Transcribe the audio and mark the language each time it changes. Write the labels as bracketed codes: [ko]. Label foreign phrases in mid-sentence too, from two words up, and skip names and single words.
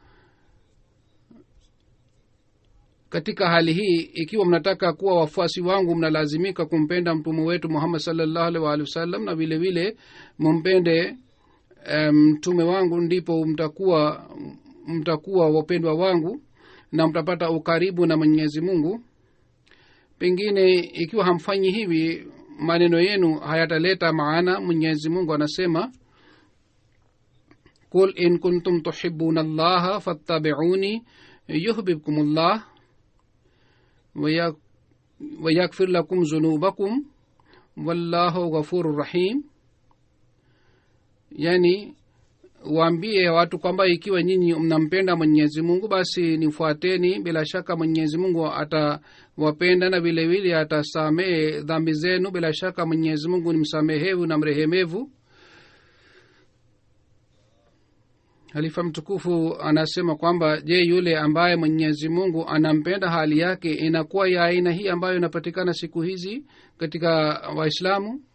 [sw] Katika hali hii, ikiwa mnataka kuwa wafuasi wangu, mnalazimika kumpenda mtume wetu Muhammad [ar] صلى الله عليه وآله وسلم, [sw] na vile vile mumpende mtume wangu, ndipo mtakuwa wapendwa wangu na mtapata ukaribu na Mwenyezi Mungu. Pengine ikiwa hamfanyi hivi, maneno yenu hayataleta maana. Mwenyezi Mungu anasema, [ar] قل إن كنتم تحبون الله فاتبعوني يحببكم الله ويغفر لكم ذنوبكم والله غفور رحيم. [sw] Yani waambie watu kwamba ikiwa nyinyi mnampenda Mwenyezi Mungu, basi nifuateni, bila shaka Mwenyezi Mungu atawapenda na vile vile atasamehe dhambi zenu. Bila shaka Mwenyezi Mungu ni msamehevu na mrehemevu. Halifa mtukufu anasema kwamba, je, yule ambaye Mwenyezi Mungu anampenda hali yake inakuwa ya aina hii ambayo inapatikana siku hizi katika Waislamu?